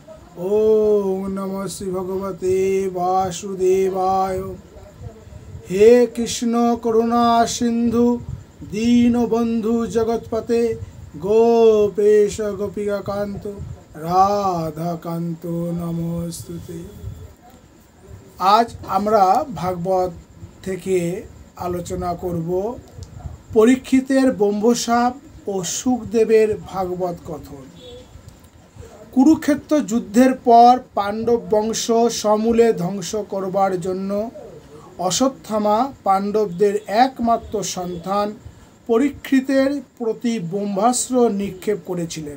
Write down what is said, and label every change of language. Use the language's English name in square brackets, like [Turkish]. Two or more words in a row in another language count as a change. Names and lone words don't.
[Sanskrit] ओम नमः श्री भगवते वासुदेवाय। हे कृष्ण करुणा सिंधु दीनबंधु जगतपते गोपेश गोपिका कांत राधा कांत नमोस्तुते। [Bangla] आज আমরা ভাগবত থেকে আলোচনা করব পরীক্ষিতের ব্রহ্মশাপ ও সুখদেবের ভাগবত কথন। কুরুক্ষেত্র যুদ্ধের পর পাণ্ডব বংশ সমূলে ধ্বংস করবার জন্য অশ্বত্থামা পাণ্ডবদের একমাত্র সন্তান পরীক্ষিতের প্রতি ব্রহ্মাস্ত্র নিক্ষেপ করেছিলেন।